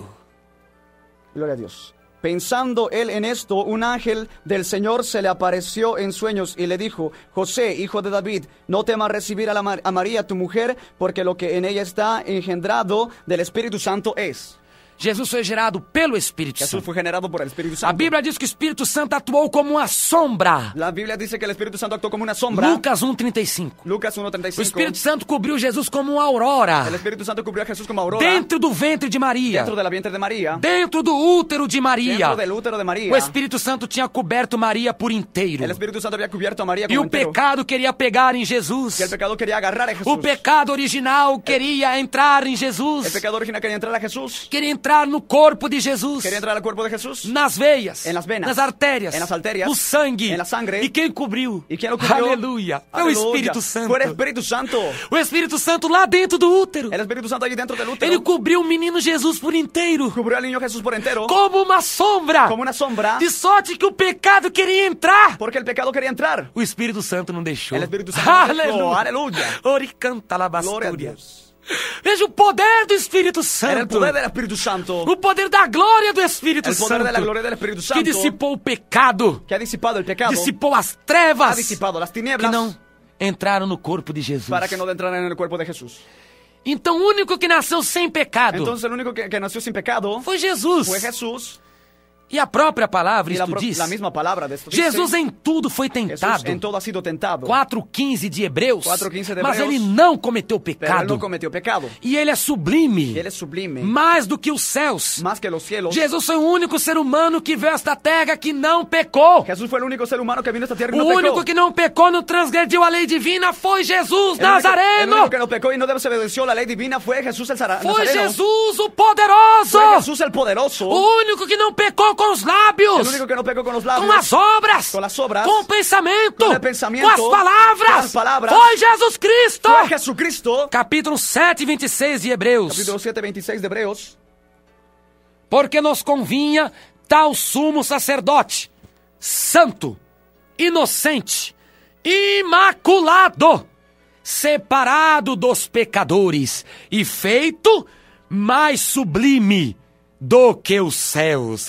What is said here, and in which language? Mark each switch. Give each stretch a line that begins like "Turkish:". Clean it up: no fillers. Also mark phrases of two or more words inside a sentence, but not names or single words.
Spanish: Gloria a Dios. Pensando él en esto, un ángel del Señor se le apareció en sueños y le dijo: José, hijo de David, no temas recibir a María, tu mujer, porque lo que en ella está engendrado del Espíritu Santo es.
Portuguese: Jesus foi gerado pelo Espírito
Spanish: Jesús
Portuguese: Santo.
Spanish: fue generado por el Espíritu
Portuguese: A
Spanish: Santo.
Portuguese: Bíblia diz que o Espírito Santo atuou como uma sombra.
Spanish: La Biblia dice que el Espíritu Santo actuó como una sombra.
Portuguese: Lucas 1:35.
Spanish: Lucas
Portuguese: O
Spanish: 1:35.
Portuguese: Espírito Santo cobriu Jesus como uma aurora.
Spanish: El Espíritu Santo cubrió a Jesús como aurora.
Portuguese: Dentro do ventre de Maria.
Spanish: Dentro de la vientre de María.
Portuguese: Dentro do útero de Maria.
Spanish: Dentro del útero de María.
Portuguese: O Espírito Santo tinha coberto Maria por inteiro.
Spanish: El Espíritu Santo había cubierto a María
Portuguese: E como o
Spanish: entero.
Portuguese: pecado queria pegar em Jesus.
Spanish: Y el pecado quería agarrar a Jesús.
Portuguese: O pecado original queria entrar em
Spanish: El
Portuguese: Jesus.
Spanish: pecado original quería entrar a Jesús.
Portuguese: Queria entrar entrar no corpo de Jesus.
Spanish: Quería entrar al cuerpo de Jesús.
Portuguese: Nas veias.
Spanish: En las venas.
Portuguese: Nas artérias.
Spanish: En las arterias.
Portuguese: No sangue.
Spanish: En la sangre.
Portuguese: E quem cobriu?
Spanish: ¿Y quién lo cubrió?
Portuguese: Aleluia. Foi o
Spanish: Aleluya.
Portuguese: Espírito Santo.
Spanish: Fue el Espíritu Santo.
Portuguese: O Espírito Santo lá dentro do útero.
Spanish: El Espíritu Santo allí dentro del útero.
Portuguese: Ele cobriu o menino Jesus por inteiro.
Spanish: Cubrió al niño Jesús por entero.
Portuguese: Como uma sombra.
Spanish: Como una sombra.
Portuguese: De sorte que o pecado queria entrar.
Spanish: Porque el pecado quería entrar.
Portuguese: O Espírito Santo não deixou.
Spanish: El Espíritu Santo no dejó.
Portuguese: Aleluia.
Spanish: Aleluya. Oricanta la Gloria a bastúria. Dios.
Portuguese: Veja o poder do Espírito
Spanish: Era el
Portuguese: Santo.
Spanish: poder del Espíritu Santo.
Portuguese: O poder da glória do Espírito
Spanish: El poder de la
Portuguese: Santo.
Spanish: gloria del Espíritu
Portuguese: Que
Spanish: Santo.
Portuguese: dissipou o pecado.
Spanish: Que ha disipado el pecado.
Portuguese: Dissipou as
Spanish: Ha
Portuguese: trevas.
Spanish: disipado las
Portuguese: Que
Spanish: tinieblas.
Portuguese: não entraram no corpo de Jesus.
Spanish: Para que no entraran en el cuerpo de Jesús.
Portuguese: Então o único que nasceu sem pecado
Spanish: Entonces el único que nació sin pecado
Portuguese: foi Jesus.
Spanish: fue Jesús.
Portuguese: E a própria palavra,
Spanish: Y
Portuguese: isto diz,
Spanish: la misma palabra de esto
Portuguese: Jesus
Spanish: dice,
Portuguese: em tudo foi
Spanish: Jesús
Portuguese: tentado.
Spanish: en todo ha sido tentado.
Portuguese: 4:15 de Hebreus.
Spanish: 4:15 de
Portuguese: Mas
Spanish: Hebreus.
Portuguese: ele não cometeu
Spanish: Pero él
Portuguese: pecado.
Spanish: no cometió pecado.
Portuguese: E ele é sublime.
Spanish: Y él es sublime.
Portuguese: Mais do que os céus.
Spanish: Más que los cielos.
Portuguese: Jesus foi o único ser humano que veio a esta terra que não pecou.
Spanish: Jesús fue el único ser humano que vino a esta tierra y
Portuguese: O
Spanish: no pecó.
Portuguese: único que não pecou, não transgrediu a lei divina, foi Jesus
Spanish: El
Portuguese: Nazareno.
Spanish: único que no pecó y no desobedeció la ley divina fue Jesús el
Portuguese: Foi
Spanish: Nazareno.
Portuguese: Jesus o poderoso.
Spanish: Fue Jesús el poderoso.
Portuguese: O único que não pecou com os lábios.
Spanish: El único que no pecó con los
Portuguese: Com
Spanish: labios.
Portuguese: as obras. Com as obras, Com o pensamento. com o pensamento, Com as palavras. com as palavras. Foi Jesus Cristo.
Spanish: Fue Jesucristo.
Portuguese: Capítulo 7, 26 de Hebreus.
Spanish: Capítulo 7, 26 de Hebreos.
Portuguese: Porque nos convinha tal sumo sacerdote, santo, inocente, imaculado, separado dos pecadores e feito mais sublime do que os céus.